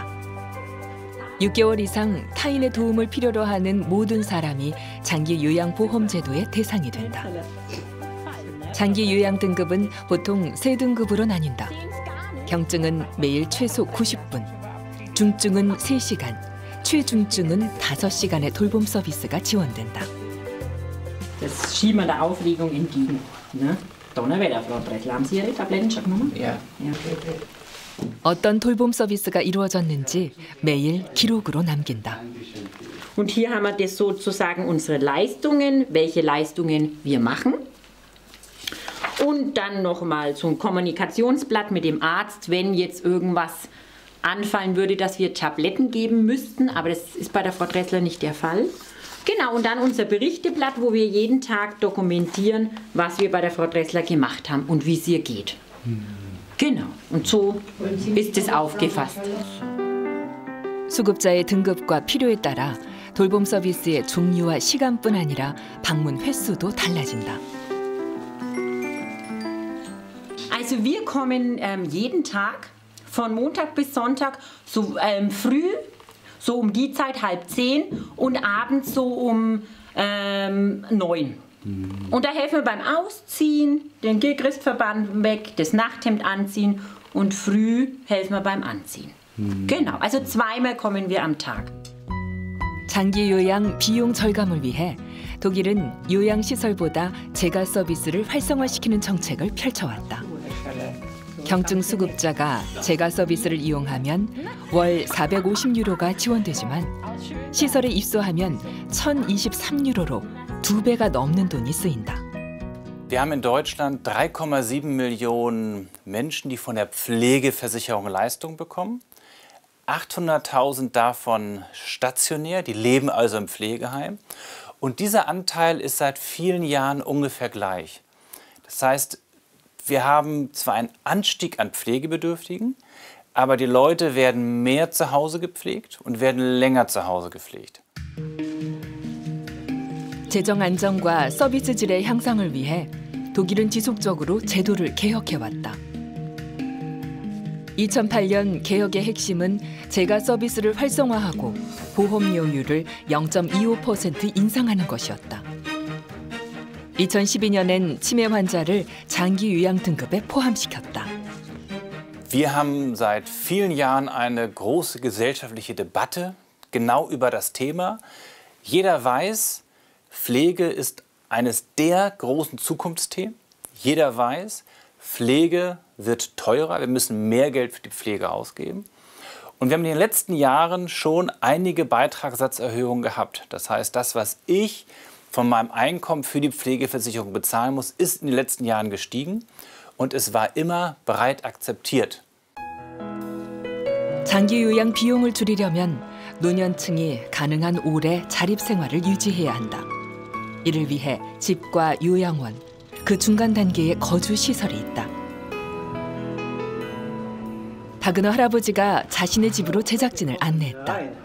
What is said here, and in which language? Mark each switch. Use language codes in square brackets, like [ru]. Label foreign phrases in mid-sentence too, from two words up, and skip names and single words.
[ko] 6개월 이상 타인의 도움을 필요로 하는 모든 사람이 장기 요양보험 제도의 대상이 된다. 장기 요양 등급은 보통 3등급으로 나뉜다. 경증은 매일 최소 90분, 중증은 3시간, 최중증은 5시간의 돌봄 서비스가 지원된다. [de] Das schieben wir der Aufregung entgegen. Ne? Donnerwetter, Frau Bressler, haben Sie Ihre Tabletten schon genommen? Ja. [ko] 어떤 돌봄 서비스가 이루어졌는지 매일 기록으로 남긴다. [de] Und hier haben wir das sozusagen unsere Leistungen, welche Leistungen wir machen. Und dann nochmal so ein Kommunikationsblatt mit dem Arzt, wenn jetzt irgendwas anfallen würde, dass wir Tabletten geben müssten. Aber das ist bei der Frau Dressler nicht der Fall. Genau, und dann unser Berichteblatt, wo wir jeden Tag dokumentieren, was wir bei der Frau Dressler gemacht haben und wie es ihr geht. Genau, und so ist es aufgefasst. [ko] 수급자의 등급과 필요에 따라 돌봄 서비스의 종류와 시간뿐 아니라 방문 횟수도 달라진다. [de] Also wir kommen jeden Tag von Montag bis Sonntag so früh, so um die Zeit 9:30 und abends so um 9. Und da helfen wir beim Ausziehen, den Christverband weg, das Nachthemd anziehen und früh helfen wir beim Anziehen. Genau, also zweimal kommen wir am Tag. [ko] 장기 요양 비용 절감을 위해 독일은 요양 시설보다 재가 서비스를 활성화시키는 정책을 펼쳐왔다. 경증 수급자가 재가 서비스를 이용하면 월 450유로가 지원되지만 시설에 입소하면 1,023유로로 2배가 넘는 돈이 쓰인다. [de] Wir haben in Deutschland 3,7 Millionen Menschen, die von der Pflegeversicherung Leistung bekommen. 800.000 davon stationär, die leben also im Pflegeheim. Und dieser Anteil ist seit vielen Jahren ungefähr gleich. Das heißt, wir haben zwar einen Anstieg an Pflegebedürftigen, aber die Leute werden mehr zu Hause gepflegt und werden länger zu Hause gepflegt. [ko] 재정 안정과 서비스 질의 향상을 위해 독일은 지속적으로 제도를 개혁해왔다. 2008년 개혁의 핵심은 재가 서비스를 활성화하고 보험료율을 0.25% 인상하는 것이었다. 2012년엔 치매 환자를 장기 요양 등급에 포함시켰다. [de] Wir haben seit vielen Jahren eine große gesellschaftliche Debatte genau über das Thema. Jeder weiß, Pflege ist eines der großen Zukunftsthemen. Jeder weiß, Pflege wird teurer, wir müssen mehr Geld für die Pflege ausgeben. Und wir haben in den letzten Jahren schon einige Beitragssatzerhöhungen gehabt. Das heißt, das, was ich von meinem Einkommen für die Pflegeversicherung bezahlen muss, ist in den letzten Jahren gestiegen. Und es war immer breit akzeptiert. [ko] 장기 요양 비용을 줄이려면 노년층이 가능한 오래 자립 생활을 유지해야 한다. 이를 위해 집과 요양원, 그 중간 단계에 거주 시설이 있다. 박은호 할아버지가 자신의 집으로 제작진을 안내했다.